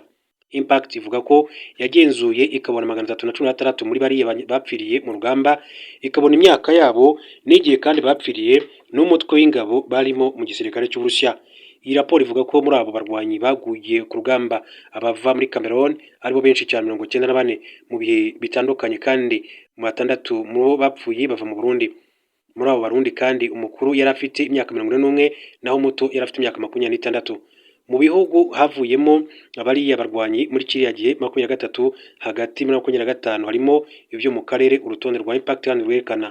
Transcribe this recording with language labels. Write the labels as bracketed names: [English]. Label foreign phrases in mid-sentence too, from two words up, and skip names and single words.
[Kinyarwanda] Impact ivuga ko yagenzuye ikabona 316 muri bariya bapfiriye mu rugamba, ikabona imyaka yabo n'igihe kandi bapfiriye n'umutwe w'ingabo barimo mu gisirikare cy'Uburusiya. Iyi raporo ivuga ko muri abo barwanyi baguye ku rugamba abava muri Cameroon aribo benshi cyane 94 mu bihe bitandukanye, kandi mu 6 mu bo bapfuye bava mu Burundi. Muri abo Barundi kandi umukuru yari afite imyaka 41 naho muto yari afite imyaka 26. Mu bihugu havuyemo abariya barwanyi muri kiriya gihe 23 hagati muri 25 harimo ibyo mu karere urutonde rwa Impact kandi rwerekana.